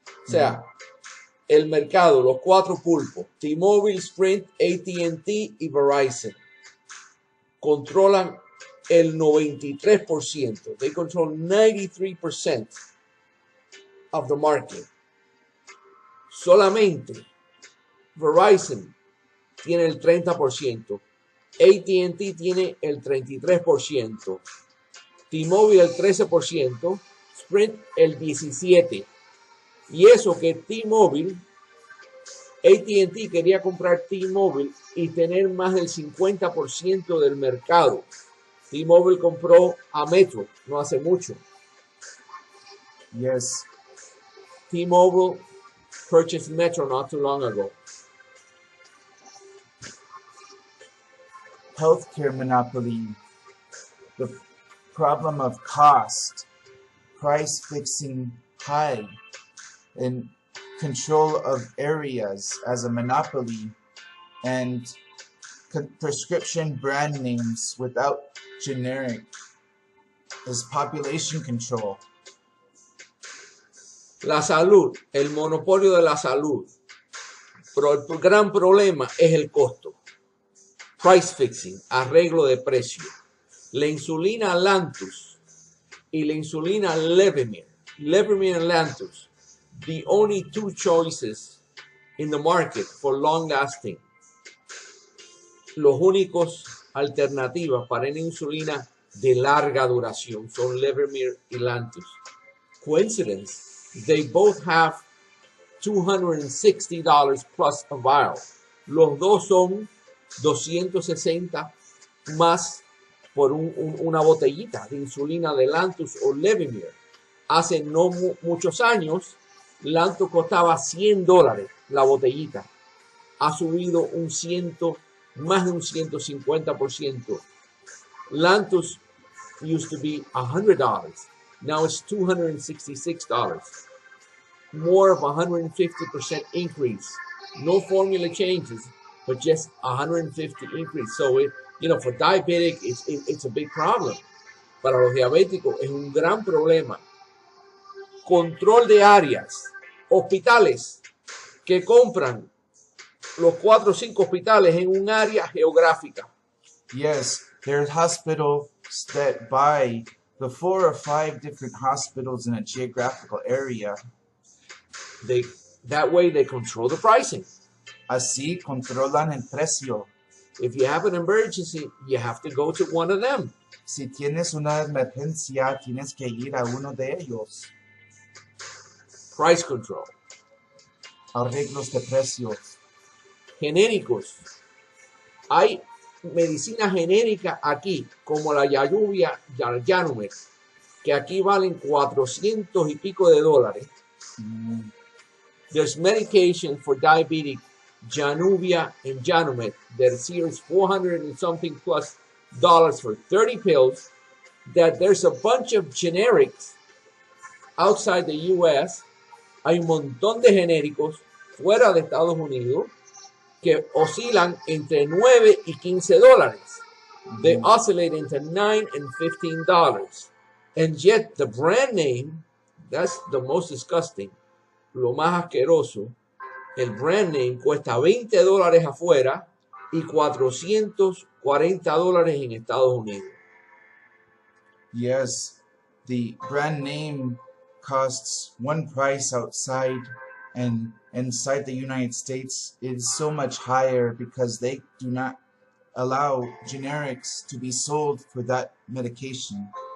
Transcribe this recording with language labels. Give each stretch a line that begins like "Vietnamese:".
Spanish: O sea, el mercado, los 4 pulpos, T-Mobile, Sprint, AT&T y Verizon, controlan el 93%.
English: They control 93% of the market.
Spanish: Solamente Verizon tiene el 30%. AT&T tiene el 33%. T-Mobile el 13%, Sprint el 17. Y eso que T-Mobile, AT&T quería comprar T-Mobile y tener más del 50% del mercado. T-Mobile compró a Metro no hace mucho.
English: Yes. T-Mobile purchased Metro not too long ago. Healthcare monopoly. The problem of cost, price fixing high, and control of areas as a monopoly, and prescription brand names without generic is population control.
Spanish: La salud, el monopolio de la salud. Pero el gran problema es el costo.
English: Price fixing,
Spanish: arreglo de precio. La insulina Lantus y la insulina Levemir.
English: Levemir and Lantus, the only two choices in the market for long lasting.
Spanish: Los únicos alternativas para una insulina de larga duración son Levemir y Lantus.
English: Coincidence? They both have $260 plus a vial.
Spanish: Los dos son 260 más por una botellita de insulina de Lantus o Levemir. Hace no muchos años, Lantus costaba $100 la botellita. Ha subido más de un 150%.
English: Lantus used to be $100. Now it's $266. More of 150% increase. No formula changes, but just 150 increase. So for diabetic, it's a big problem.
Spanish: Para los diabéticos es un gran problema. Control de áreas. Hospitales que compran los 4 o 5 hospitales en un área geográfica.
English: Yes, there's hospitals that buy the 4 or 5 different hospitals in a geographical area. That way they control the pricing.
Spanish: Así controlan el precio.
English: If you have an emergency, you have to go to one of them.
Spanish: Si tienes una emergencia, tienes que ir a uno de ellos.
English: Price control.
Spanish: Arreglos de precios. Genéricos. Hay medicina genérica aquí, como la Yanumet, que aquí valen 400 y pico de dólares.
English: There's medication for diabetic, Januvia and Janumet, that series 400 and something plus dollars for 30 pills, that there's a bunch of generics outside the US.
Spanish: Hay un montón de genéricos fuera de Estados Unidos que oscilan entre 9 y 15 dólares.
English: They oscillate into $9 and $15. And yet the brand name, that's the most disgusting,
Spanish: lo más asqueroso, el brand name cuesta 20 dólares afuera y 440 dólares en Estados Unidos.
English: Yes, the brand name costs one price outside, and inside the United States it is so much higher because they do not allow generics to be sold for that medication.